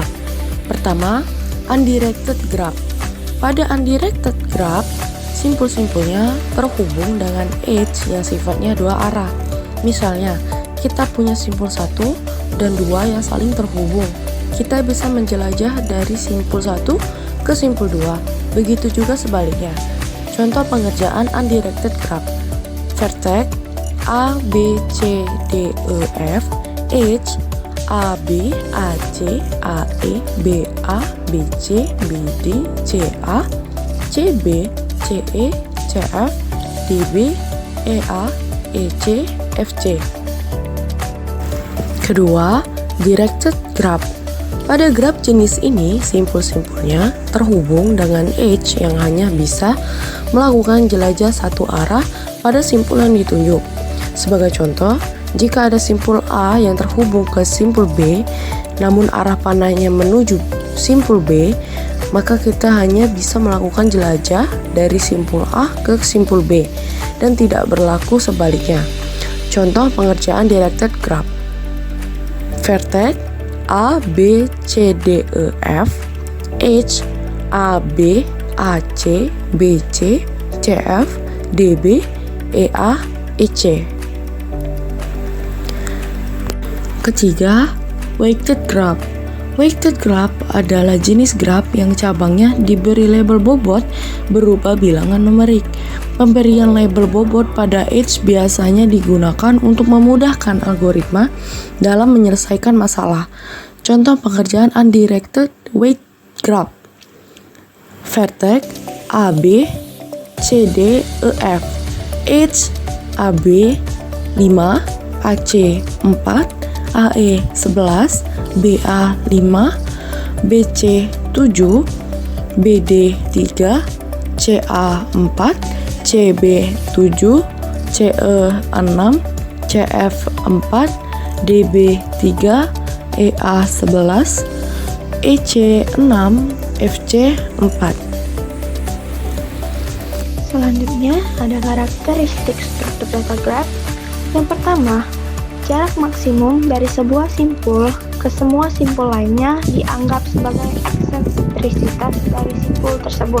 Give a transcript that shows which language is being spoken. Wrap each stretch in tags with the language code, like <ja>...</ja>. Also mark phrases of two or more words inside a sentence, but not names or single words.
<id>Pertama,</id> <en>undirected graph.</en> <id>Pada</id> <en>undirected graph,</en> <id>simpul-simpulnya terhubung dengan edge yang sifatnya dua arah. Misalnya, kita punya simpul 1 dan 2 yang saling terhubung. Kita bisa menjelajah dari simpul 1 ke simpul 2. Begitu juga sebaliknya. Contoh pengerjaan</id> <en>undirected graph.</en> <id>Vertex A, B, C, D, E, F, edge A, B, A, C, A, E, B, A, B, C, B, D, C, A, C, B, C, E, C, F, D, B, E, A, E, C, F, C.</id> <en>Kedua, directed graph.</en> <id>Pada graph jenis ini, simpul-simpulnya terhubung dengan edge yang hanya bisa melakukan jelajah satu arah pada simpul yang ditunjuk. Sebagai contoh, jika ada simpul A yang terhubung ke simpul B, namun arah panahnya menuju simpul B, maka kita hanya bisa melakukan jelajah dari simpul A ke simpul B dan tidak berlaku sebaliknya. Contoh pengerjaan</id> <en>directed graph.</en> <id>Vertex A, B, C, D, E, F, edge A, B, A, C, B, C, C, F, D, B, E, A, E, C.</id> <en>Ketiga, weighted graph. Weighted graph</en> <id>adalah jenis graph yang cabangnya diberi label bobot berupa bilangan numerik. Pemberian label bobot pada edge biasanya digunakan untuk memudahkan algoritma dalam menyelesaikan masalah. Contoh pengerjaan</id> <en>undirected weight graph.</en> <id>Vertex A, B, C, D, E, F, edge A, B, 5, A, C, 4, AE 11, BA 5, BC 7, BD 3, CA 4, CB 7, CE 6, CF 4, DB 3, EA 11, EC 6, FC 4. Selanjutnya ada karakteristik struktur data graph. Yang pertama, jarak maksimum dari sebuah simpul ke semua simpul lainnya dianggap sebagai eksentrisitas dari simpul tersebut.</id>